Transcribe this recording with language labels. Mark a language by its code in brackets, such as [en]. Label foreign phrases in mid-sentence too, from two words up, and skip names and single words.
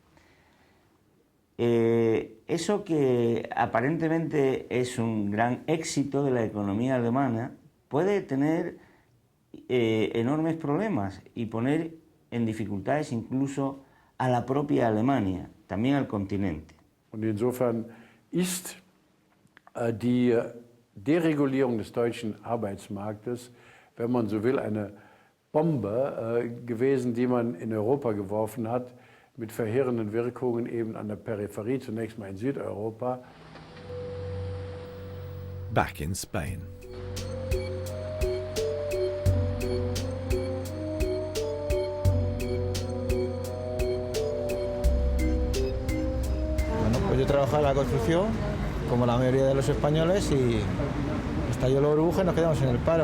[es] Eso que aparentemente es un gran éxito de la economía alemana puede tener enormes problemas y poner en dificultades incluso a la propia Alemania, también al Kontinent. [de] Und insofern ist die Deregulierung des deutschen Arbeitsmarktes, wenn man so will, eine Bombe gewesen, die man in Europa geworfen hat, mit verheerenden Wirkungen eben an der Peripherie, zunächst mal in Südeuropa. [en] Back in Spain. [es] Yo trabajaba en la construcción, como la mayoría de los españoles, y estalló la burbuja y nos quedamos en el paro.